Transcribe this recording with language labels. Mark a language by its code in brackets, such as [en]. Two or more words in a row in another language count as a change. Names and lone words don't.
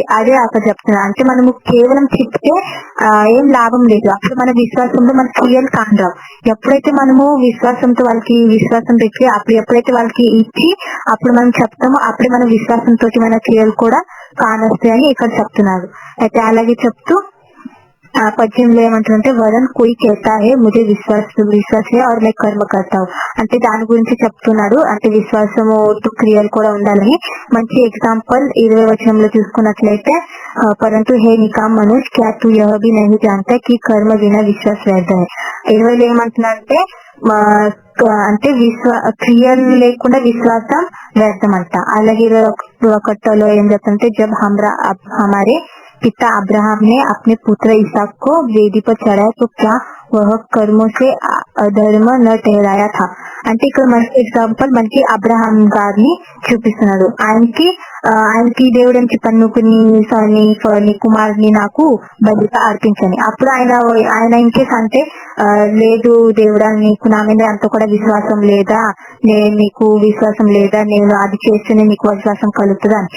[te] అదే అక్కడ చెప్తున్నా, అంటే మనము కేవలం చెప్తే ఏం లాభం లేదు, అప్పుడు మన విశ్వాసంలో మన క్రియలు కానరావు. ఎప్పుడైతే మనము విశ్వాసంతో వాళ్ళకి విశ్వాసం పెట్టి అప్పుడు ఎప్పుడైతే వాళ్ళకి ఇచ్చి అప్పుడు మనం చెప్తామో అప్పుడే మన విశ్వాసంతో మన క్రియలు కూడా కానొస్తాయని ఇక్కడ చెప్తున్నారు. అయితే అలాగే చెప్తూ 18లో ఏమంటారంటే, [hi] वरन कोई कहता है मुझे विश्वास है और मैं कर्म करता हूं, [te] అంటే దాని గురించి చెప్తున్నాడు. అంటే విశ్వాసము క్రియలు కూడా ఉండాలని. మంచి ఎగ్జాంపుల్ 20 వచనంలో చూసుకున్నట్లయితే, [hi] परंतु हे निकाम मनुष्य क्या तू यह भी नहीं जानता कि कर्म बिना विश्वास व्यर्थ है. [te] 20లో ఏమంటున్నారంటే, అంటే క్రియలు లేకుండా విశ్వాసం వ్యర్థం అంట. అలాగే 21లో ఏం చెప్తుంటే, [hi] जब हमारे पिता अब्राहम ने अपने पुत्र इसहाक को वेदी पर चढ़ाया तो क्या वह कर्मों से अधर्म न ठहराया था. [te] అంటే ఇక్కడ మంచి ఎగ్జాంపుల్ మనకి అబ్రహాం గారిని చూపిస్తున్నాడు. ఆయనకి దేవుడు అని చెప్పాను, నీ కుమారుని నాకు బలిగా అర్పించని. అప్పుడు ఆయన ఇంకేస్ అంటే, లేదు దేవుడా నీకు నా మీద అంత కూడా విశ్వాసం లేదా, నీకు విశ్వాసం లేదా, నేను అది చేస్తేనే నీకు విశ్వాసం కలుగుతుందా అని.